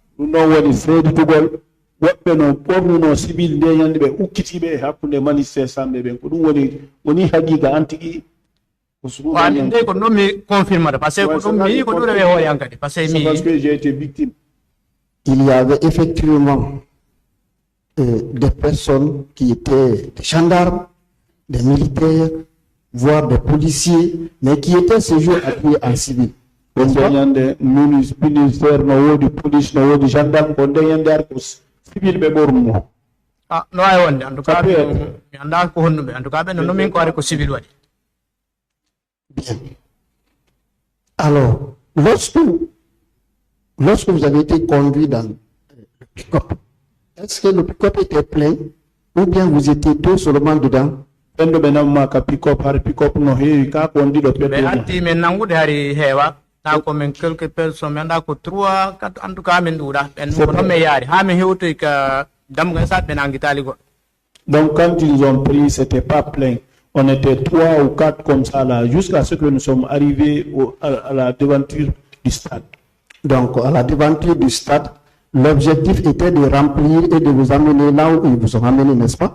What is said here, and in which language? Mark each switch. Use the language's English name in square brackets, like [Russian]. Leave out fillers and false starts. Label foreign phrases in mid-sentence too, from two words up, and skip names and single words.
[French] Il y avait effectivement des personnes qui étaient des gendarmes, des militaires, voire des policiers, mais qui étaient ce jour habillés en civil. [Fula] Ah, no ay wonde [French] en tout cas [Fula] mi anda ko honnuɓe [French] en tout cas [Fula] ɓe no min ko ari ko civil waɗi. [French] Bien. Alors, lorsque vous avez été conduit dans le pick-up, est-ce que le pick-up était plein ou bien vous étiez deux seulement dedans? [Fula] Ɓe anti min nangude hari heewa taw ko min [French] quelques personnes [Fula] mi anda ko 3 4 [French] en tout cas [Fula] min ɗuuɗa ɓen ko noon mi yaari ha min hewtoy ka damgal sat ɓe nangitali goɗɗo. [French] Donc quand ils ont pris, c'était pas plein. On était 3 ou 4 comme ça là, jusqu'à ce que nous sommes arrivés à la devanture du stade. Donc à la devanture du stade, l'objectif était de remplir et de vous amener là où ils vous ont amené, n'est-ce pas?